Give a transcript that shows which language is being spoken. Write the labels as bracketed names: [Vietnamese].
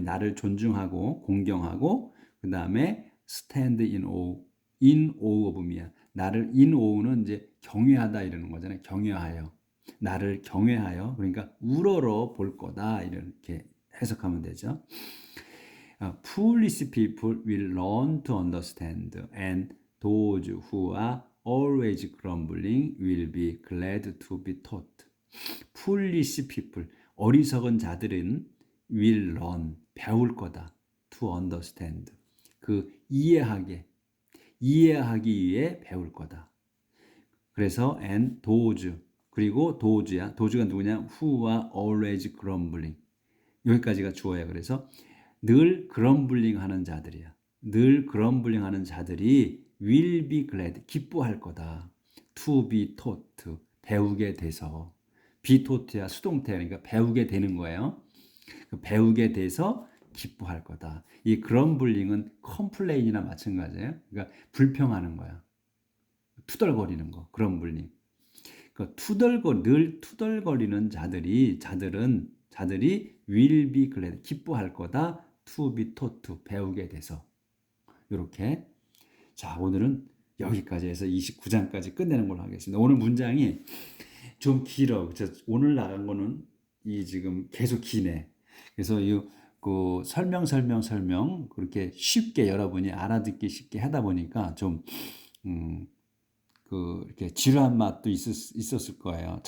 [Korean] 나를 존중하고 공경하고 그 다음에 [English] stand in awe of me [Korean] 야. 나를 [English] in awe [Korean] 는 이제 경외하다 이러는 거잖아요. 경외하여. 나를 경외하여. 그러니까 우러러 볼 거다. 이렇게 해석하면 되죠. [English] Foolish people will learn to understand, and those who are always grumbling will be glad to be taught. Foolish people, [Korean] 어리석은 자들은 [English] will learn, [Korean] 배울 거다. [English] To understand, [Korean] 이해하기 위해 배울 거다. 그래서 [English] and those, [Korean] 그리고 does가 누구냐? [English] Who are always grumbling. [Korean] 여기까지가 주어야. 그래서 늘 그럼블링 하는 자들이야. 늘 그럼블링 하는 자들이 [English] will be glad, [Korean] 기뻐할 거다. [English] to be taught, [Korean] 배우게 돼서. [English] be taught [Korean] 야 수동태, 그러니까 배우게 되는 거예요. 배우게 돼서 기뻐할 거다. 이 그럼블링은 컴플레인이나 마찬가지예요. 그러니까 불평하는 거야. 투덜거리는 거, 그럼블링. 늘 투덜거리는 자들은 자들이 [English] will be glad, [Korean] 기뻐할 거다. [English] to be taught, [Korean] 배우게 돼서. 이렇게. 자, 오늘은 여기까지 해서 29장까지 끝내는 걸로 하겠습니다. 오늘 문장이 좀 길어. 오늘 나간 거는 이 지금 계속 기네. 그래서 그 설명 그렇게 쉽게 여러분이 알아듣기 쉽게 하다 보니까 좀 이렇게 지루한 맛도 있었을 거예요.